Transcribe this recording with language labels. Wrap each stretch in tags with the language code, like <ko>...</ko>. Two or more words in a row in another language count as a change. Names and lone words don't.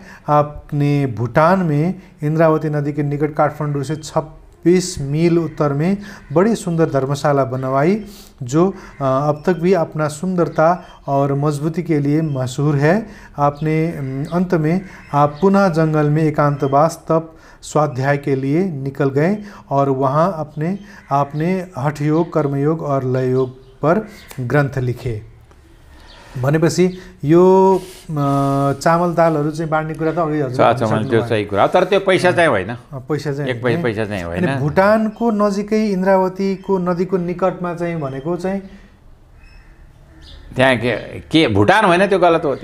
<hi>आपने भूटान में इंद्रावती नदी के निकट काठमांडू से 26 मील उत्तर में बड़ी सुंदर धर्मशाला बनवाई, जो अब तक भी अपना सुंदरता और मजबूती के लिए मशहूर है। आपने अंत में आप पुनः जंगल में एकांतवास तप स्वाध्याय के लिए निकल गए और वहाँ आपने हठयोग, कर्मयोग और लययोग पर ग्रंथ लिखे।</hi> <ne>भनेपछि यो चामल दालहरू चाहिँ बाँड्ने कुरा त अघि हजुर त्यो सही कुरा, तर त्यो पैसा चाहिँ होइन, पैसा चाहिँ एक पैसा चाहिँ होइन। भुटानको नजिकै इन्द्रावतीको नदीको निकटमा चाहिँ भनेको चाहिँ त्यहाँ के भुटान होइन, त्यो गलत हो।</ne>